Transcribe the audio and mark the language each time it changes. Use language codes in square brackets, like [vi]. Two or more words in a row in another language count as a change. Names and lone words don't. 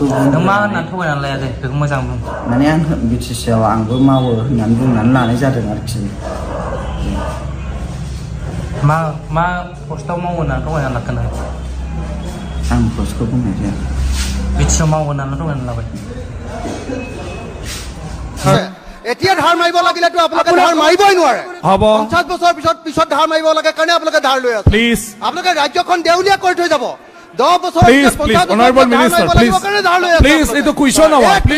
[brx] नों मा होननानै थगायनानै लाया दे बेखौ मोजां बुं माने आं बिटिसिआव आंबो मावो होननानै बुंनानै लानाय जादों आरोखि मा पस्टआव मावो होननानै थगायना लाखो नों आं पस्टखौ बुंनाय जाया बिटिसिआव मावो होननानै थगायना लाबाय [as] এতিয়া ধাৰ মাৰিব লাগিলেতো আপোনালোকে ধাৰ মাৰিবই নোৱাৰে হ'ব 50 বছৰ পিছত ধাৰ মাৰিব লাগে কাৰণে আপোনালোকে ধাৰ লৈ আছে প্লিজ আপোনালোকে ৰাজ্যখন দেউলিয়া কৰি থৈ যাব 10 বছৰ [en] please honourable minister please [as] এইটো কুৱেশ্যন নহয় প্লিজ